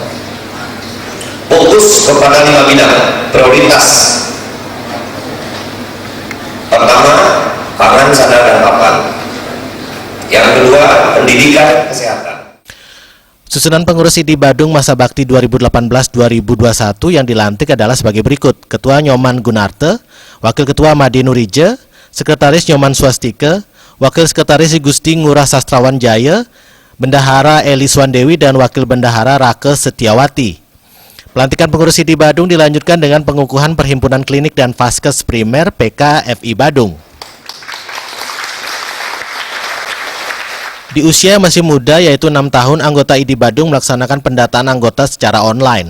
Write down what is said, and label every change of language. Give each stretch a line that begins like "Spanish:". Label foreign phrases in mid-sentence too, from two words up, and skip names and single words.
Indonesian: Fokus kepada 5 bidang prioritas. Pertama, pangan, sandang, dan papan. Yang kedua, pendidikan, kesehatan. Susunan pengurus IDI Badung masa bakti 2018-2021 yang dilantik adalah sebagai berikut: Ketua Nyoman Gunarte, Wakil Ketua Made Nurije, Sekretaris Nyoman Swastike, Wakil Sekretaris Gusti Ngurah Sastrawan Jaya, Bendahara Eli Swandewi, dan Wakil Bendahara Rake Setiawati. Pelantikan pengurus IDI Badung dilanjutkan dengan pengukuhan Perhimpunan Klinik dan Vaskes Primer PKFI Badung. Di usia yang masih muda yaitu 6 tahun, anggota IDI Badung melaksanakan pendataan anggota secara online.